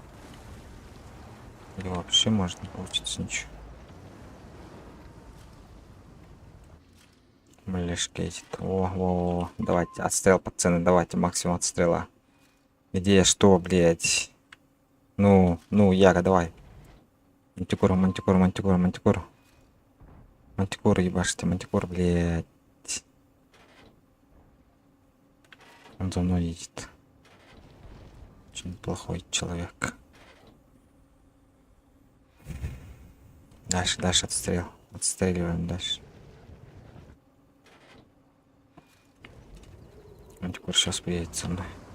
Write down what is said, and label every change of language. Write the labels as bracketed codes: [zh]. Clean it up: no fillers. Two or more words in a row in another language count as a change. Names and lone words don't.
[ru] Или вообще может не получиться ничего. Блешки эти. О, давайте отстрел, пацаны, давайте максимум отстрела. Где что, блять? Ну, Яга, давай. Мантикора, мантикора, мантикора, мантикора. Мантикора, ебашьте, мантикор, блядь. Он за мной едет. Очень плохой человек. Дальше, дальше отстрел. Отстреливаем дальше. Мантикор сейчас приедет со мной.